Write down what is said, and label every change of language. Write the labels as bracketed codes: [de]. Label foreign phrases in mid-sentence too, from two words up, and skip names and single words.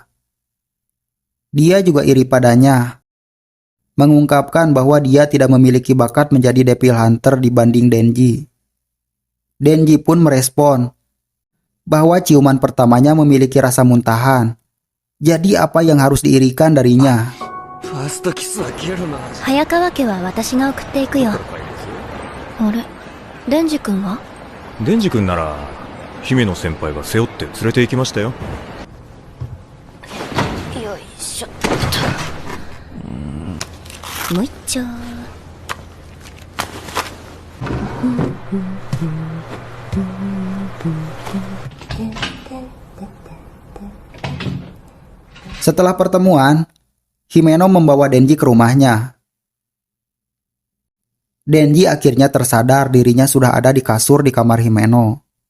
[id] Dia juga iri padanya, mengungkapkan bahwa dia tidak memiliki bakat menjadi Devil Hunter dibanding Denji. Denji pun merespon bahwa ciuman pertamanya memiliki rasa muntahan. Jadi apa yang harus diirikan darinya? [ja] ファーストキスはゲロな。早川家は私が送っていくよ。あれ、デンジ君は？デンジ君なら姫野先輩が背負って連れて行きましたよ。よいしょっと。もう一丁。 [id] Setelah pertemuan, Himeno membawa Denji ke rumahnya. Denji akhirnya tersadar dirinya sudah ada di kasur di kamar Himeno.